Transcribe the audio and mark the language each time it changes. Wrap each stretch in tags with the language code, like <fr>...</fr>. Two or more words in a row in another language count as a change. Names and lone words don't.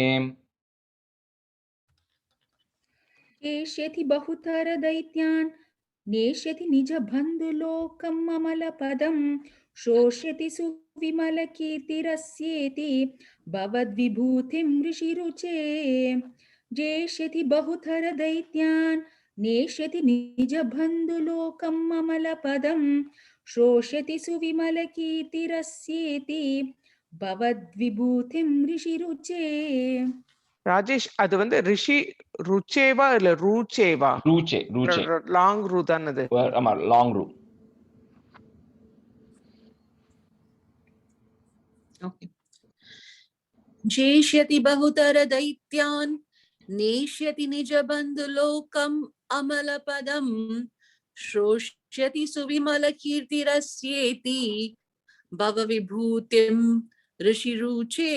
<sa>एष्यति बहुतर दैत्यान् नेष्यति निजबन्धुलोकम् अमलपदं शोष्यति सुविमलकीर्तिरस्येति भवद्विभूतिं ऋषिरुचे. जेष्यति बहुतर दैत्यान् नेष्यति निजबन्धुलोकम् अमलपदं शोष्यति सुविमलकीर्तिरस्येति भवद्विभूतिं ऋषिरुचे.</sa> <ta>ராஜேஷ் அது வந்து ரிஷி ருச்சேவா இல்ல ரூச்சேவா?</ta> <sa>रुचे, रुचे.</sa> <en>long ru</en> <ta>தான் அது.</ta> <en>Long room. Okay.</en> <sa>जेष्यति बहुतर दैत्यान् नेष्यति निजबन्धुलोकम् अमलपदं श्रोष्यति सुविमलकीर्तिरस्येति भवविभूतिं ऋषिरुचे.</sa>